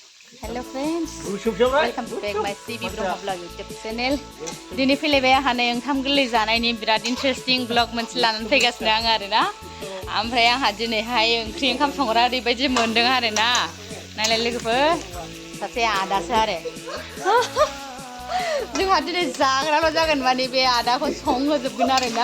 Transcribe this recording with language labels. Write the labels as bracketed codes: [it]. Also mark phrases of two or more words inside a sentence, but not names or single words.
[en] Hello friends, welcome back my CB Brahma Vlog YouTube channel. [brx] दिनै फैलायबाय आंहा नै ओंखाम गोरलै जानायनि बिराद इन्टारेस्टिं ब्लग मोनसे लानानै फैगासिनो आं आरोना। ओमफ्राय आंहा दिनैहाय ओंखाम संग्रा ओरैबायदि मोनदों आरोना। नायलाय लोगोफोर सासे आदासो आरो। जोंहा दिनै जाग्राल' जागोन माने बे आदाखौ संहोजोबगोन आरोना।